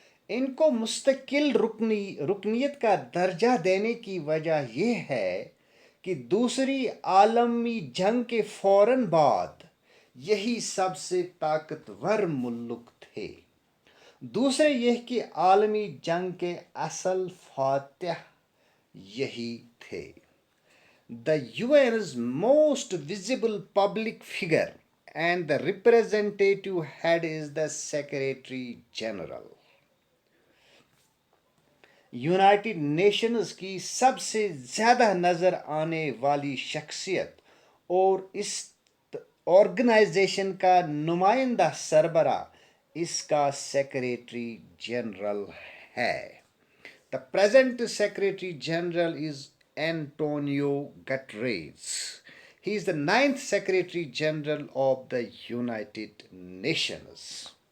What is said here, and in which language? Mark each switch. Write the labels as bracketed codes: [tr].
[ur] ان کو مستقل رکنیت کا درجہ دینے کی وجہ یہ ہے کہ دوسری عالمی جنگ کے فوراً بعد یہی سب سے طاقتور ملک تھے. دوسرے یہ کہ عالمی جنگ کے اصل فاتح یہی تھے. [en] The UN's most visible public figure and the representative head is the Secretary General. [ur] United nations کی سب سے زیادہ نظر آنے والی شخصیت اور اس آرگنائزیشن کا نمائندہ سربراہ اس کا سیکریٹری جنرل ہے. [en] The present Secretary General is Antonio Guterres. He is the 9th Secretary General of the United Nations.